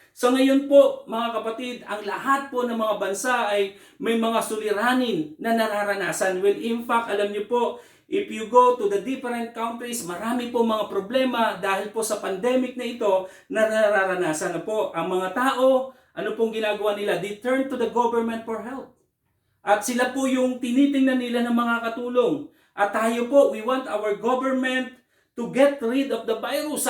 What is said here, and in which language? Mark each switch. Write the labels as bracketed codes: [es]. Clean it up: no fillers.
[tl] So ngayon po, mga kapatid, ang lahat po ng mga bansa ay may mga suliranin na nararanasan. [en] Well, in fact, [tl] alam niyo po, [en] if you go to the different countries, [tl] marami po mga problema dahil po sa pandemic na ito na nararanasan na po. Ang mga tao, ano pong ginagawa nila? [en] They turn to the government for help. [tl] At sila po yung tinitingnan nila ng mga katulong. At tayo po, [en] we want our government to get rid of the virus.